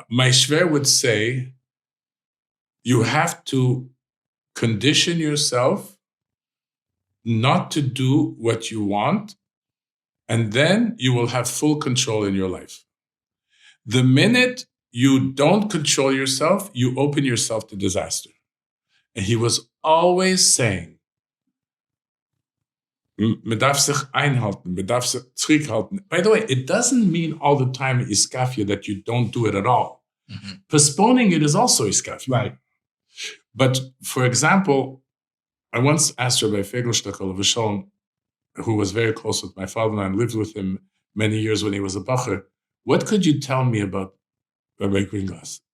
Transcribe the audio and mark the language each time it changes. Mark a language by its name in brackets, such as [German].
[English] My shver would say, you have to condition yourself not to do what you want, and then you will have full control in your life. The minute you don't control yourself, you open yourself to disaster. And he was always saying, [Yiddish] man darf sich einhalten, man darf sich zurückhalten. [English] By the way, it doesn't mean all the time Iskafia that you don't do it at all. Mm-hmm. Postponing it is also Iskafia. Right. But for example, I once asked Rabbi Fegelstecher, who was very close with my father and I lived with him many years when he was a bacher, what could you tell me about Rabbi Greenglass?